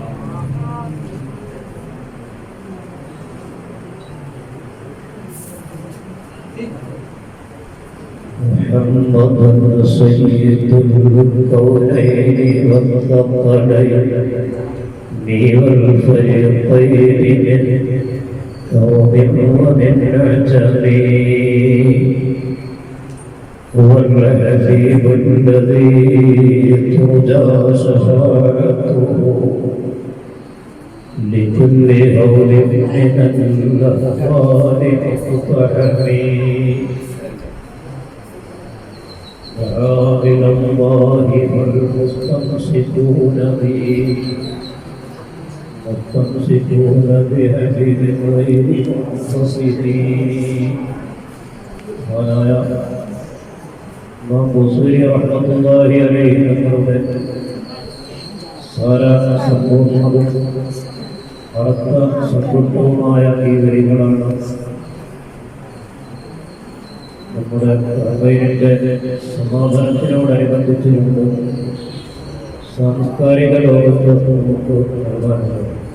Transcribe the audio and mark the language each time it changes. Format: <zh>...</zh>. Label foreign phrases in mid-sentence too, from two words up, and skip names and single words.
<ar>محمد سيد الكونين والثقلين والفريقين من قوم ومن عجم هو الحبيب الذي ترجى شفاعته لكل هول من الأفعال مقتحمي دعا إلى الله والمستمسكون به والمستمسكون بهدي غير منفصلين.</ar> <ml>ഇമാം ബുസൈരി</ml> <ar>رحمة الله عليه</ar> <ml>തങ്ങളുടെ സമ്പൂർണ്ണവും അർത്ഥ സമ്പൂർണവുമായ ഈ വരികളാണ് നമ്മുടെ ക്യാമ്പയിനിന്റെ സമാപനത്തിനോടനുബന്ധിച്ചുകൊണ്ട് സാംസ്കാരിക ലോകത്ത് നമുക്ക് നൽകാനുള്ളത്.</ml>